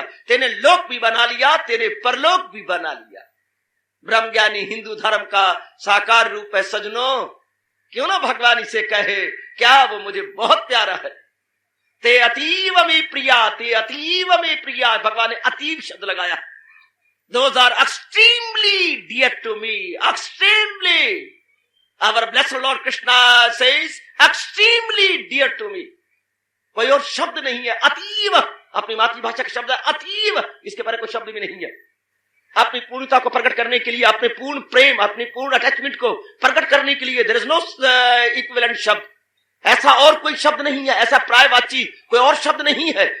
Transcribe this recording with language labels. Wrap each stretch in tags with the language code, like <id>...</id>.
<hi>तेने लोक भी बना लिया, तेने परलोक भी बना लिया। ब्रह्मज्ञानी हिंदू धर्म का साकार रूप है सजनों। क्यों ना भगवान इसे कहे, क्या वो मुझे बहुत प्यारा है।</hi> <sa>ते अतीव में प्रिया, ते अतीव में प्रिया,</sa> <hi>भगवान ने अतीव शब्द लगाया।</hi> <en>Those are extremely dear to me, extremely. Our blessed Lord Krishna says, extremely dear to me.</en> <hi>कोई और शब्द नहीं है। अतीव अपनी मातृभाषा का शब्द है अतीव, इसके बारे कोई शब्द भी नहीं है। अपनी पूर्णता को प्रकट करने के लिए, अपने पूर्ण प्रेम, अपनी पूर्ण अटैचमेंट को प्रकट करने के लिए,</hi> <en>there is no equivalent</en> <hi>शब्द। ऐसा और कोई शब्द नहीं है, ऐसा प्रायवाची कोई और शब्द नहीं है।</hi>